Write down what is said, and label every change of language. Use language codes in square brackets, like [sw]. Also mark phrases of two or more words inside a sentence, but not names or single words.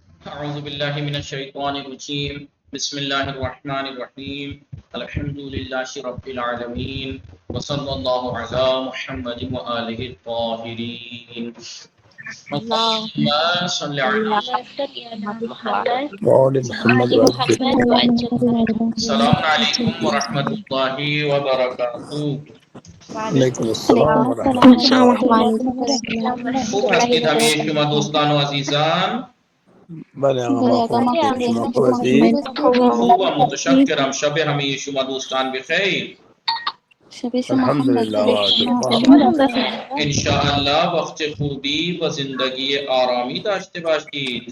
[ar] اعوذ باللہ من الشیطان الرجیم بسم اللہ الرحمن الرحیم الحمد للہ رب العالمین وصلی اللہ علی محمد وآلہ الطاہرین اللہم صلی علی وآل محمد السلام علیکم ورحمۃ اللہ وبرکاتہ. علیکم السلام ورحمۃ اللہ. [fa] خوب هستید همه شما دوستان و عزیزان؟ بله آقا ما خوب هستیم. شما خوب هستید؟ خوبم متشکرم. شب همه شما دوستان بخیر. الحمدلله و شکر. انشاءاللہ وقت خوبی و زندگی آرامی داشته باشید.